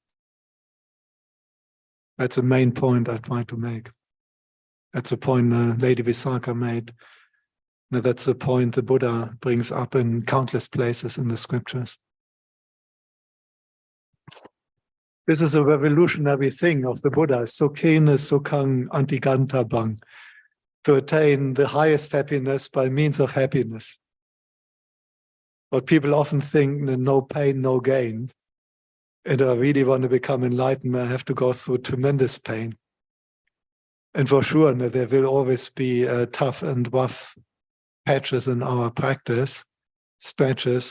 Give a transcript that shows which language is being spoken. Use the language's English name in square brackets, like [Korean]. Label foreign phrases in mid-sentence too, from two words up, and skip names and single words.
[English] That's the main point I try to make. That's the point Lady Visakha made. That's the point the Buddha brings up in countless places in the scriptures. This is a revolutionary thing of the Buddha, [Pali] sukhena sukhang antiganta bang, [English] to attain the highest happiness by means of happiness. But people often think no pain, no gain. And I really want to become enlightened, I have to go through tremendous pain. And for sure, there will always be tough and rough patches in our practice, stretches.